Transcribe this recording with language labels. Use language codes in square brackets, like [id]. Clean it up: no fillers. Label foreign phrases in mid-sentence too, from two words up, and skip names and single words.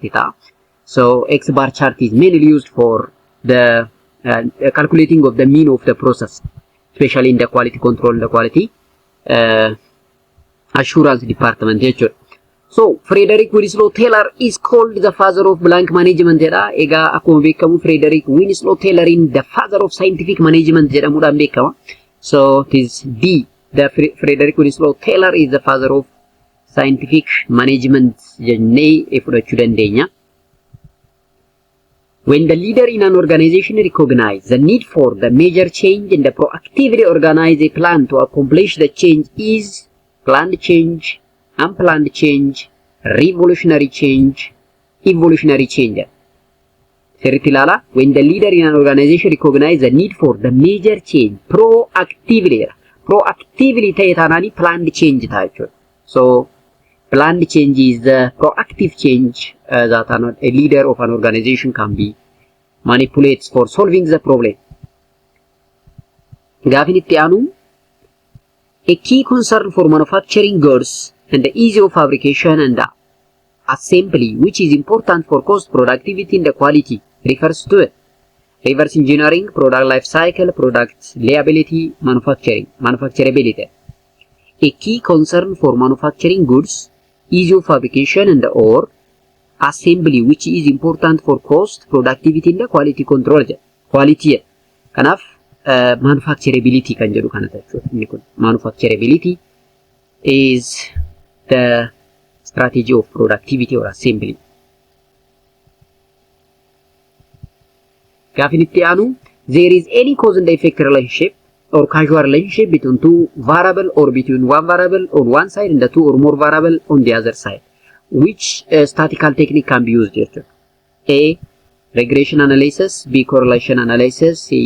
[en] So X bar chart is mainly used for the calculating of the mean of the process, especially in the quality control and the quality assurance department. So Frederick Winslow Taylor is called the father of blank management. [om] Ega akkuma beekamu Frederick Winslow Taylor in [en] the father of scientific management [om] jedhamuudhaan beekama. [en] So it is D. The Frederick Winslow Taylor is the father of scientific management [om] jennee fudhachuu dandeenya. [en] When the leader in an organization recognizes the need for the major change and proactively organize a plan to accomplish the change is planned change, unplanned change, revolutionary change, evolutionary change. [om] Sirriitti ilaala. [en] When the leader in an organization recognizes the need for the major change, proactively [om] ta'e taanaani [en] planned change [om] ta'a jechuudha. [en] So planned change is the proactive change that a leader of an organization can be manipulates for solving the problem. [om] Gaaffiin itti aanu [en] a key concern for manufacturing goods and the ease of fabrication and the assembly, which is important for cost, productivity, and the quality, refers to reverse engineering, product life cycle, product liability, manufacturability. A key concern for manufacturing goods, ease of fabrication, and or assembly, which is important for cost, productivity, and the quality control. Quality. [om] Kanaaf manufacturability kan jedhu kana jechuudha. [en] Manufacturability is the strategy of productivity or assembly. [om] Gaafin itti aanu, [en] there is any cause and effect relationship or causal relationship between two variable or between one variable on one side and the two or more variable on the other side. Which statistical technique can be used here? A. Regression analysis, B. Correlation analysis, C.